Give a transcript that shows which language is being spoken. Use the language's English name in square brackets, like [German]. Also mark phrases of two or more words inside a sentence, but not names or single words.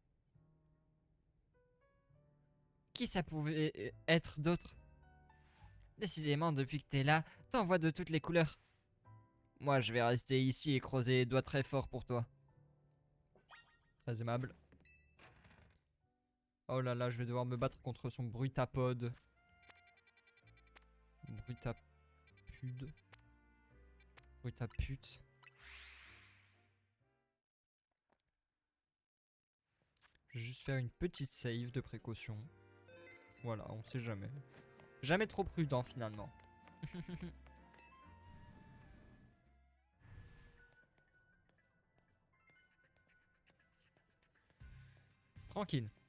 [French] Qui ça pouvait être d'autre? Décidément, depuis que t'es là, t'en vois de toutes les couleurs. Moi, je vais rester ici et creuser les doigts très fort pour toi. Très aimable. Oh là là, je vais devoir me battre contre son brutapode. Brutapude. Brutapute. Je vais juste faire une petite save de précaution. Voilà, on sait jamais. Jamais trop prudent finalement. Tranquille.